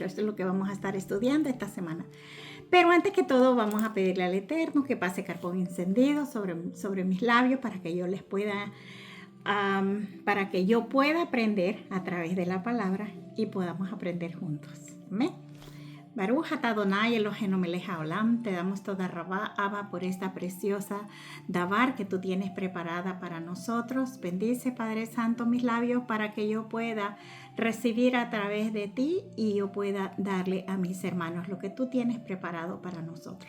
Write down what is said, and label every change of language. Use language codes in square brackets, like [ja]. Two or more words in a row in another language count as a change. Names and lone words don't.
[es] Esto es lo que vamos a estar estudiando esta semana. Pero antes que todo vamos a pedirle al Eterno que pase carbón encendido sobre mis labios para que yo les pueda, para que yo pueda aprender a través de la palabra y podamos aprender juntos. Amén. [he] ברוך אתה אדוני אלוהינו מלך העולם, [es] te damos [he] תודה רבה, [es] Abba, por esta preciosa davar que tú tienes preparada para nosotros. Bendice, Padre Santo, mis labios para que yo pueda recibir a través de ti y yo pueda darle a mis hermanos lo que tú tienes preparado para nosotros.